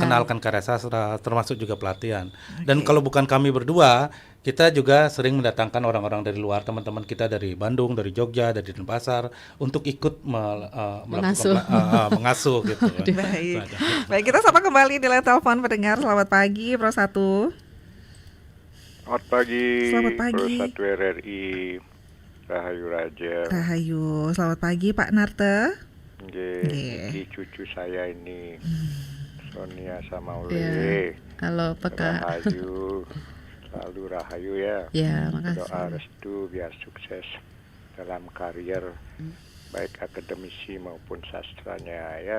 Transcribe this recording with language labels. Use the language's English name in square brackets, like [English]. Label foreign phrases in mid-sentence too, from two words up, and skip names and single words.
[Indonesian] memperkenalkan karya sastra, termasuk juga pelatihan. Dan kalau bukan kami berdua, kita juga sering mendatangkan orang-orang dari luar, teman-teman kita dari Bandung, dari Jogja, dari Denpasar, untuk ikut mengasuh gitu. Baik, kita sapa kembali di line telepon pendengar. Selamat pagi, Pro 1. Selamat pagi. Selamat pagi. Pro 1 RRI. Rahayu Raja. Rahayu. Selamat pagi, Pak Narte. Ini cucu saya ini, Sonia sama Ule. Halo, Pak. Rahayu, selalu rahayu ya. Ya, makasih. Doa restu biar sukses dalam karier, baik akademisi maupun sastranya ya.